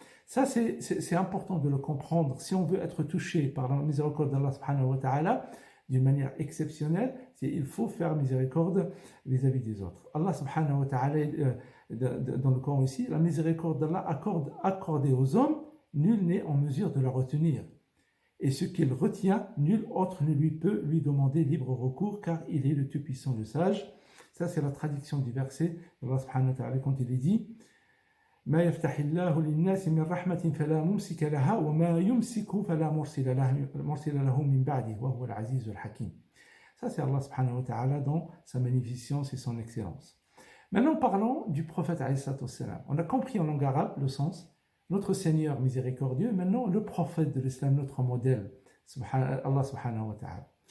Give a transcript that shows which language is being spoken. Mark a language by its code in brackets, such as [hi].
[fr] Ça, c'est important de le comprendre. Si on veut être touché par la miséricorde d'Allah subhanahu wa ta'ala, d'une manière exceptionnelle, il faut faire miséricorde vis-à-vis des autres. Allah subhanahu wa ta'ala, dans le Coran ici, la miséricorde d'Allah accordée aux hommes, nul n'est en mesure de la retenir. Et ce qu'il retient, nul autre ne lui peut lui demander libre recours, car il est le Tout-Puissant, le Sage. Ça, c'est la traduction du verset d'Allah subhanahu wa ta'ala quand il est dit [ar] ما يفتح الله للناس من رحمة فلا ممسك لها وما يمسك فلا مرسل له من بعده وهو العزيز الحكيم. [fr] Ça c'est Allah subhanahu wa ta'ala dans sa magnificence et son excellence. Maintenant parlons du prophète alayhi salatu wassalam. On a compris en langue arabe le sens, notre Seigneur miséricordieux, maintenant le prophète de l'islam, notre modèle, Allah subhanahu wa ta'ala.